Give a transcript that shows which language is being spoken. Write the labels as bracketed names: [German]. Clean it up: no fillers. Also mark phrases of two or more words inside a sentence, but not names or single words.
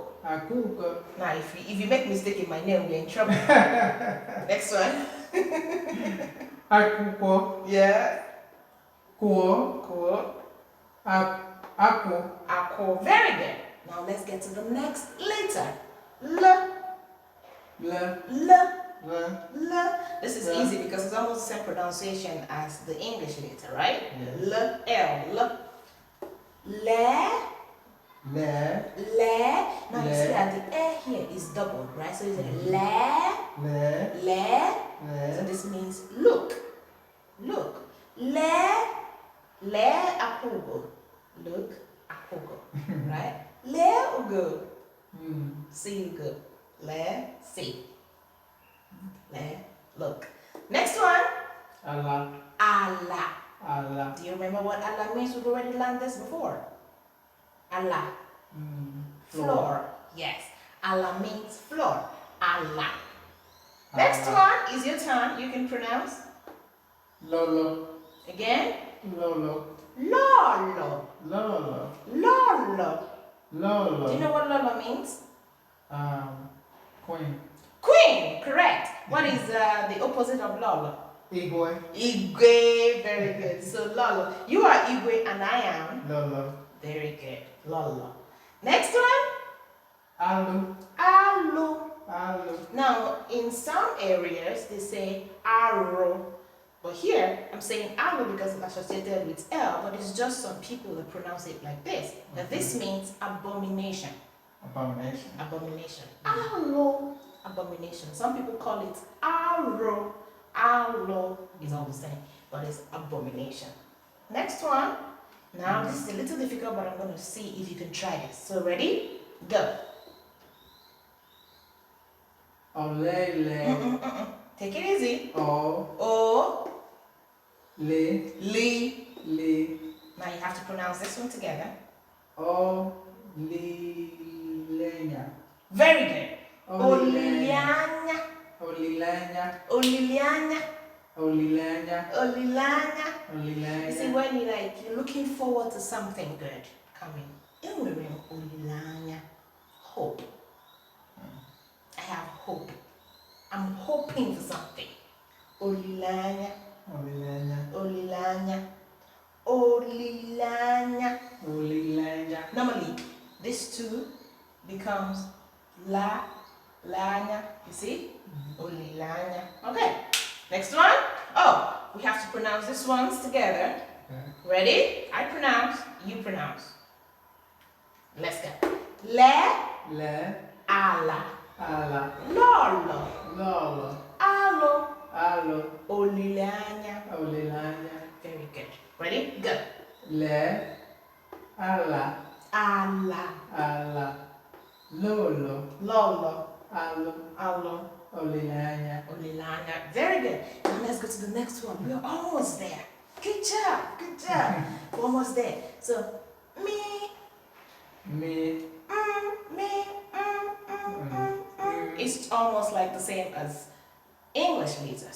[Igbo] Akugo. [English] Now, if you make mistake in my name, you're in trouble. Next one. [Igbo] Akuko. [English] Yeah. [Igbo] Ko. [English] Cool. [Igbo] Aku. [English] Aku. Very good. Now let's get to the next letter. [Igbo] L. Le. L. Le. [English] L. This is [Igbo] L. [English] easy because it's almost the same pronunciation as the English letter, right? Yes. [Igbo] L. L. L. Le. Le. Le. [English] Now you [Igbo] Le. [English] see that the air here is doubled, right? So it's le. [Igbo] Le. Le. So Le. [English] this means look. Look. [Igbo] Le. Le akugo. [English] Look. Akugo. Right? [Igbo] Le ugo. [English] See you go. [Igbo] Le. See. Le. [English] Look. Next one. [Igbo] Allah. Allah. Allah. [English] Do you remember what Allah means? We've already learned this before. [Igbo] Allah. [English] Floor. Floor. Yes. Ala means floor. Ala. Next one is your turn. You can pronounce. [Igbo] Lolo. [English] Again. [Igbo] Lolo. Lolo. Lolo. Lolo. Lolo. [English] Do you know what Lolo means? Queen. Queen. Correct. What is the opposite of Lolo? [Igbo] Igwe. Igwe. [English] Very good. So Lolo. You are Igwe and I am [Igbo] Lolo. [English] Very good. Lolo. Next one. [Igbo] Alu. Alu. Alu. [English] Now, in some areas, they say arrow. But here, I'm saying alu because it's associated with L, but it's just some people that pronounce it like this. Now, this means abomination. Abomination. Abomination. Alu. Abomination. Some people call it arrow. Alu is all the same, but it's abomination. Next one. Now, this is a little difficult, but I'm going to see if you can try this. So, ready? Go. [Igbo] Olele. [English] Take it easy. [Igbo] O. Le. Li. Le. [English] Now you have to pronounce this one together. [Igbo] O. Lilenya. [English] Very good. [Igbo] Olilenya. Olilianya. Olilenya. Olilianya. Olilenya. Olilanya. [English] You see, [Igbo] Olilenya. [English] when you're looking forward to something good coming. Olilanya. Hope. I have hope. I'm hoping for something. [Igbo] Olilanya. Olilenya. Olilanya. Olilanya. Olilenya. [English] Normally, this two becomes la, lanya. You see? Olilanya. Okay. Next one. Oh, we have to pronounce these ones together. Okay. Ready? I pronounce, you pronounce. Let's go. [Igbo] Le, Le. ala. Ala. Lolo. Lolo. Alo. Alo. Olilanya. Olilanya. [English] Very good. Ready? Go. [Igbo] Le. Ala. Ala. Ala. Lolo. Lolo. Alo. Alo. Olilanya. Olilanya. [English] Very good. Now let's go to the next one. We're almost there. Good job. Good job. We're almost there. So, me. [Igbo] Me. Me. [English] It's almost like the same as English letter.